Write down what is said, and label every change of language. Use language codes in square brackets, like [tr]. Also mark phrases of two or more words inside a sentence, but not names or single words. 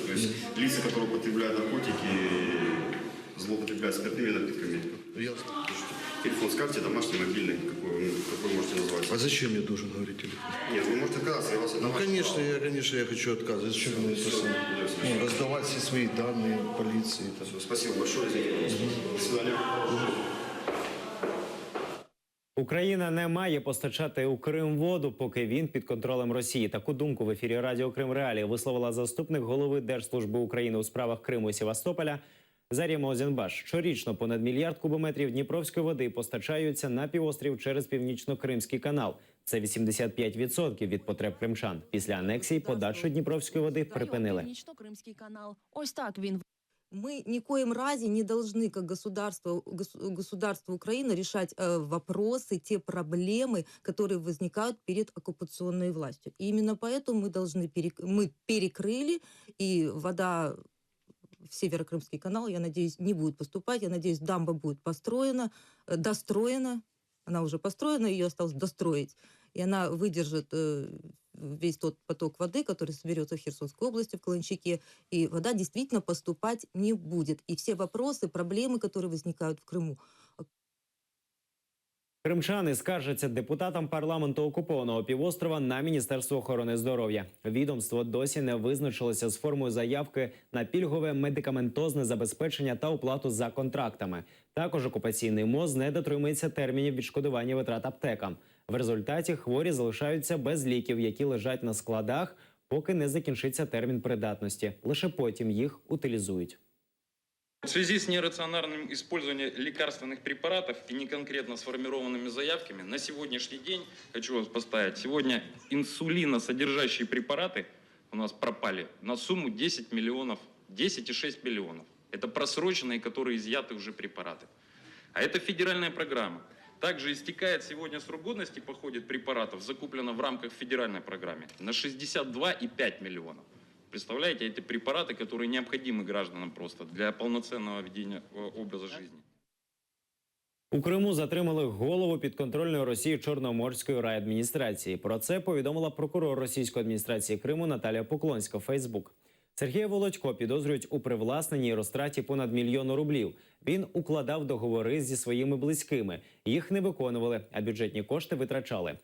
[ru] То есть лица, которые употребляют наркотики, злоупотребляют спиртными напитками. Ясно. Телефон скажите, домашний, мобильный, какой можете назвать? А зачем мне должен говорить телефон? Нет, вы можете отказаться, я вас Ну, конечно, я хочу отказывать. Зачем мне это самое? Раздавать все свои данные полиции. Там. Все, спасибо большое, извините, пожалуйста. До свидания. [uk] Україна не має постачати у Крим воду, поки він під контролем Росії. Таку думку в ефірі Радіо Крим Реалії висловила заступник голови Держслужби України у справах Криму і Севастополя Зарема Озенбаш. Щорічно понад мільярд кубометрів дніпровської води постачаються на півострів через Північно-Кримський канал. Це 85% від потреб кримчан. Після анексії подачу дніпровської води припинили. Північно-Кримський канал. Ось так він. [ru] Мы ни коим разе не должны, как государство Украины, решать вопросы, те проблемы, которые возникают перед оккупационной властью. И именно поэтому мы перекрыли, и вода в Северокрымский канал, я надеюсь, не будет поступать. Я надеюсь, дамба будет достроена. Она уже построена, ее осталось достроить. И она выдержит весь тот поток воды, который соберется в Херсонской области, в Каланчике, и вода действительно поступать не будет. И все вопросы, проблемы, которые возникают в Крыму. [uk] Кримчани скаржаться депутатам парламенту окупованого півострова на Міністерство охорони здоров'я. Відомство досі не визначилося з формою заявки на пільгове медикаментозне забезпечення та оплату за контрактами. Також окупаційний МОЗ не дотримується термінів відшкодування витрат аптекам. В результаті хворі залишаються без ліків, які лежать на складах, поки не закінчиться термін придатності. Лише потім їх утилізують. [ru] В связи с нерациональным использованием лекарственных препаратов и неконкретно сформированными заявками, на сегодняшний день, хочу вас поставить, сегодня инсулиносодержащие препараты у нас пропали на сумму 10 миллионов, 10,6 миллионов. Это просроченные, которые изъяты уже препараты. А это федеральная программа. Также истекает сегодня срок годности по ходу препаратов, закуплено в рамках федеральной программы, на 62,5 миллионов. Представляете, это препараты, которые необходимы гражданам просто для полноценного ведения образа жизни. [uk] У Криму затримали голову підконтрольної Росії Чорноморської райадміністрації. Про це повідомила прокурор російської адміністрації Криму Наталія Поклонська в Фейсбук. Сергія Володько підозрюють у привласненні і розтраті понад 1 мільйон рублів. Він укладав договори зі своїми близькими. Їх не виконували, а бюджетні кошти витрачали.